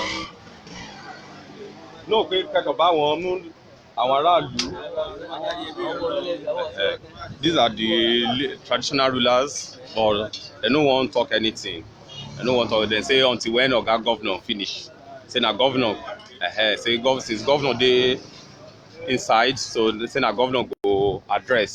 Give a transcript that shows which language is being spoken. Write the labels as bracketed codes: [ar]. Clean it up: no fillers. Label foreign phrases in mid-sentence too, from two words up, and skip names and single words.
[yo] náà pé kẹ́kọ̀ọ́ bá wọn mú àwọn aráàlú. [pcm] These are the traditional rulers, but they no wan talk anything. They no wan talk. They say until when Oga governor finish. Say na governor, say since governor dey inside, so they say na governor go address.